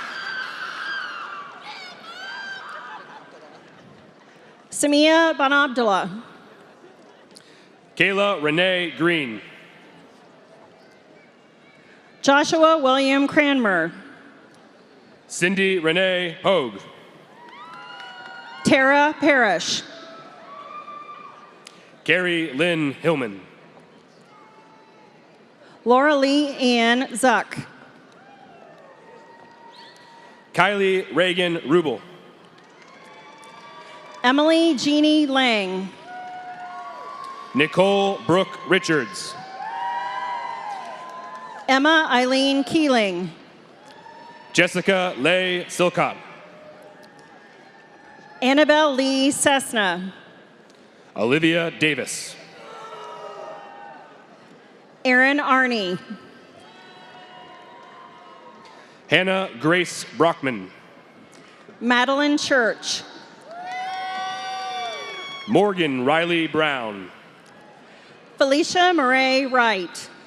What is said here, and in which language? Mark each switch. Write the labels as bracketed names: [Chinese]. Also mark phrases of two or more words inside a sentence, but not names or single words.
[English] Samia Banabdullah. Kayla Renee Green. Joshua William Cranmer. Cindy Renee Hogue. Tara Parrish. Carrie Lynn Hillman. Laura Lee Ann Zuck. Kylie Reagan Rubel. Emily Jeannie Lang. Nicole Brooke Richards. Emma Eileen Keeling. Jessica Leigh Silcott. Annabelle Lee Cessna. Olivia Davis. Erin Arney. Hannah Grace Brockman. Madeline Church. Morgan Riley Brown. Felicia Murray Wright.